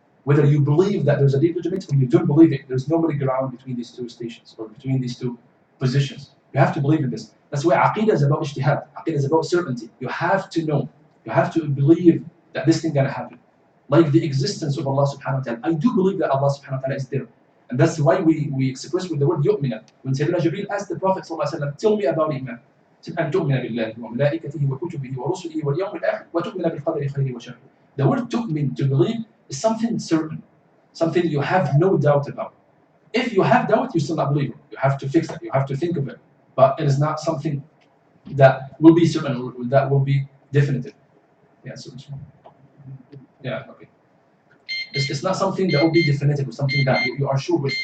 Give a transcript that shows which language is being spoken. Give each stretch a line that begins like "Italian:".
English: Whether you believe that there's a deep judgment or you don't believe it, there's no middle ground between these two stations or between these two positions. You have to believe in this. That's why Aqidah is about ijtihad. Aqidah is about certainty. You have to know. You have to believe that this thing gonna happen. Like the existence of Allah subhanahu wa ta'ala. I do believe that Allah subhanahu wa ta'ala is there. And that's why we express with the word yu'mina. When Sayyidina Jibreel asked the Prophet sallallahu alaihi wasallam, tell me about Iman. He said,
Arabic: أن تؤمن بالله وملائكته وكتبه ورسله واليوم الآخر وتؤمن بالقدر خيره وشره.
English: The word tu'min, to believe, is something certain, something you have no doubt about. If you have doubt, you still not believe it. You have to fix it. You have to think of it. But it is not something that will be certain or that will be definitive. Yeah, so yeah, okay. It's not something that will be definitive or something that you are sure with.